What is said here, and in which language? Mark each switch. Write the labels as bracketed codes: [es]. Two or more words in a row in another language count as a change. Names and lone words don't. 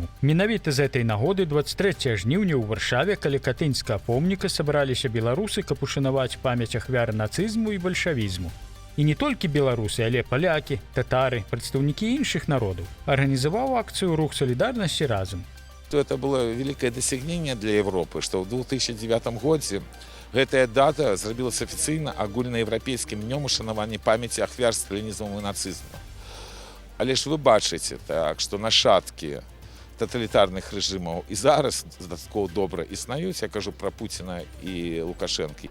[be] Менавіта з гэтай нагоды 23 жніўня ў Варшаве каля Катынскага помніка сабраліся беларусы, каб ушанаваць памяць ахвяр нацызму і бальшавізму. І не толькі беларусы, але палякі, татары, прадстаўнікі іншых народаў. Арганізаваў акцыю «Рух солідарнасці разам». [ru] Это было великое достижение для Европы, что в 2009 году [be] гэтая дата зрабілася афіцыйна агульнаеўрапейскім днём ушанавання памяці ахвяр сталінізму і нацызму. Але ж вы бачыце, так, што нашаткі таталітарных рэжымаў і зараз дастаткова добра існуюць, я кажу пра Пуціна і Лукашэнкі.